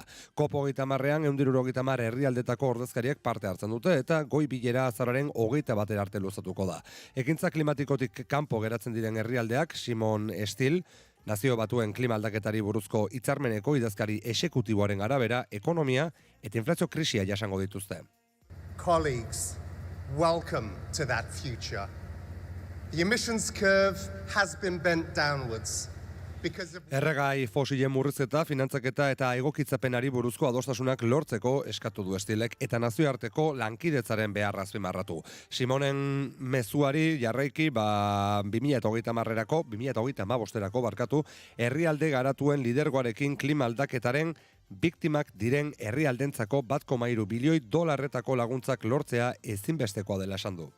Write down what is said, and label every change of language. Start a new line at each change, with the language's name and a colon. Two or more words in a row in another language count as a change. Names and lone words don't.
Basque: COP30ean 170 herrialdetako ordezkariak parte hartzen dute eta goi bilera azararen 21 arte luzatuko da. Ekintza klimatikotik kanpo geratzen diren herrialdeak Simon Still, Nazio Batuen klima aldaketari buruzko hitzarmeneko idazkari exekutiboaren arabera, ekonomia eta inflazio krisia jasango dituzte.
English: Colleagues, welcome to that future. The emissions curve has been bent downwards.
Basque: Erregai fosilen murrizketa, finantzaketa eta egokitzapenari buruzko adostasunak lortzeko eskatu du Stilek eta nazioarteko lankidetzaren beharra azpimarratu. Simonen mezuari jarraiki 2030erako, 2035erako barkatu, herrialde garatuen lidergoarekin klima aldaketaren biktimak diren herrialdentzako 1,3 bilioi dolarretako laguntzak lortzea ezinbestekoa dela esan du.